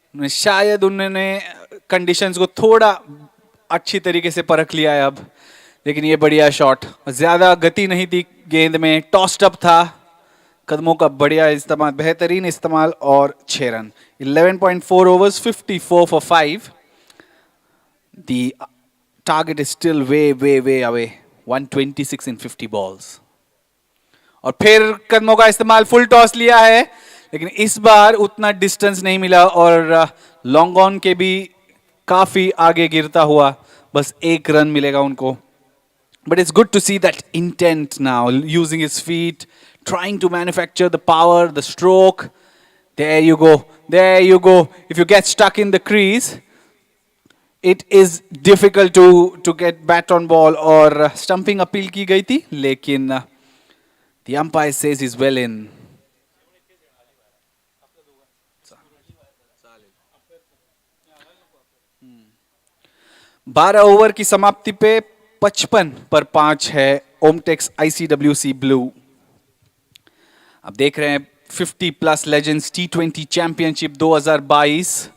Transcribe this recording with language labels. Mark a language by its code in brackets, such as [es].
[hi] शायद उन्होंने कंडीशंस को थोड़ा अच्छी तरीके से परख लिया है अब, लेकिन ये बढ़िया शॉट. ज्यादा गति नहीं थी गेंद में, टॉस्ड अप था. कदमों का बढ़िया इस्तेमाल, बेहतरीन इस्तेमाल और 6 run. [en] 11.4 overs, 54 for 5. The target is still way away. 126 in 50 balls. [hi] और फिर कदमों का इस्तेमाल, फुल टॉस लिया है, लेकिन इस बार उतना डिस्टेंस नहीं मिला और लॉन्ग ऑन के भी काफी आगे गिरता हुआ. बस 1 रन मिलेगा उनको. [en] But it's good to see that intent now, using his feet, trying to manufacture the power, the stroke. There you go. There you go. If you get stuck in the crease, it is difficult to get bat on ball. [hi] और [en] stumping [hi] appeal की गई थी, लेकिन [en] the umpire says he's well in. [hi] 12 over की समाप्ति पे 55 पर 5 है ओमटेक्स ICWC ब्लू. अब देख रहे हैं 50 प्लस लेजेंड्स T20 चैंपियनशिप 2022.